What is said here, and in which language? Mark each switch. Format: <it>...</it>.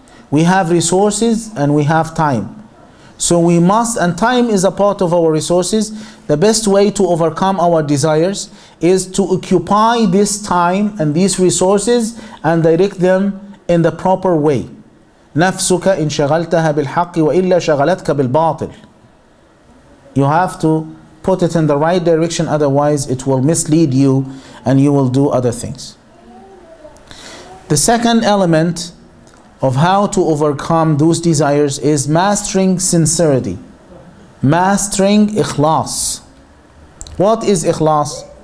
<en>We have resources and we have time. So we must, and time is a part of our resources. The best way to overcome our desires is to occupy this time and these resources and direct them in the proper way.</en> <ar>نفسك إن شغلتها بالحق وإلا شغلتك بالباطل.</ar> <en>You have to put it in the right direction, otherwise it will mislead you and you will do other things. The second element of how to overcome those desires is mastering sincerity. Mastering ikhlas. What is ikhlas?</en>